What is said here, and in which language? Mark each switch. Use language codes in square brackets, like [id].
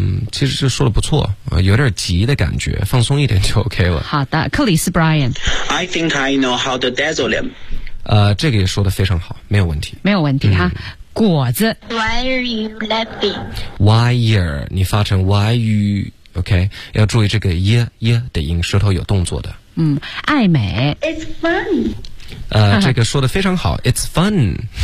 [zh] 其实是说的不错、有点急的感觉，放松一点就 OK 了。好的，克里斯 Brian。 [en] I think I know how to dazzle him. [zh] 这个也说的非常好，没有问题，没有问题哈。果子。 [en] Why are you laughing? [zh] Why are 你发成 why you OK， 要注意这个 ye 的音，舌头有动作的。爱美。 [en] It's fun。 [zh] 这个说的非常好。 [en] It's fun。